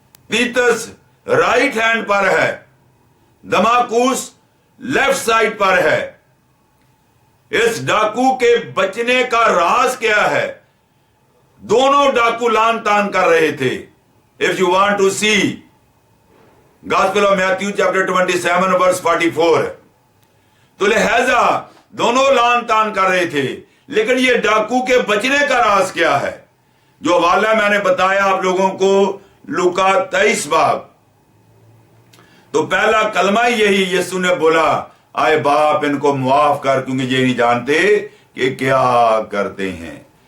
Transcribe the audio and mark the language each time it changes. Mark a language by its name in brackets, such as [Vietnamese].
[Urdu] تیتس right hand پر ہے, دماکوس left side پر ہے. اس ڈاکو کے بچنے کا راز کیا ہے؟ دونوں ڈاکو لان تان کر رہے تھے. [English] If you want to see Gospel of Matthew chapter 27 verse 44, [Urdu] تو لہذا دونوں لان تان کر رہے تھے. لیکن یہ ڈاکو کے بچنے کا راز کیا ہے؟ جو حوالہ میں نے بتایا آپ لوگوں کو لوکا 23 باب, تو پہلا کلمہ یہی یسوع نے بولا, آئے باپ ان کو معاف کر کیونکہ یہ نہیں جانتے کہ کیا کرتے ہیں.